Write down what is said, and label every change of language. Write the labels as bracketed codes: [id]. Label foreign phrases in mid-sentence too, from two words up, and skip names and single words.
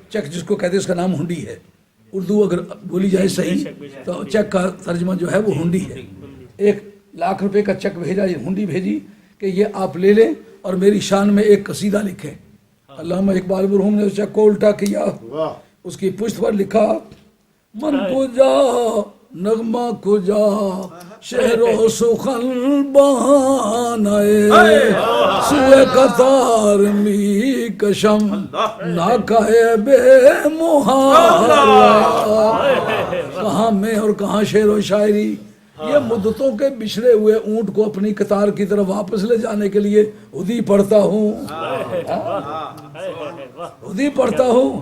[ur] چیک جس کو کہتے ہیں اس کا نام ہنڈی ہے, اردو اگر بولی جائے صحیح تو چیک کا ترجمہ جو ہے وہ ہنڈی ہے. 1 لاکھ روپے کا چیک بھیجا, یہ ہنڈی بھیجی کہ یہ آپ لے لیں اور میری شان میں ایک قصیدہ لکھیں. علامہ اقبال مرحوم نے اس چیک کو الٹا کیا, اس کی پشت پر لکھا [fa] من کو جا نغمہ کجا شہر و سخن بہانائے سوئے قطار می کشم ناکائے بے محالہ. [ur] کہاں میں اور کہاں شعر و شاعری. یہ مدتوں کے بچھڑے ہوئے اونٹ کو اپنی قطار کی طرف واپس لے جانے کے لیے ہدی پڑھتا ہوں, ہدی پڑھتا ہوں.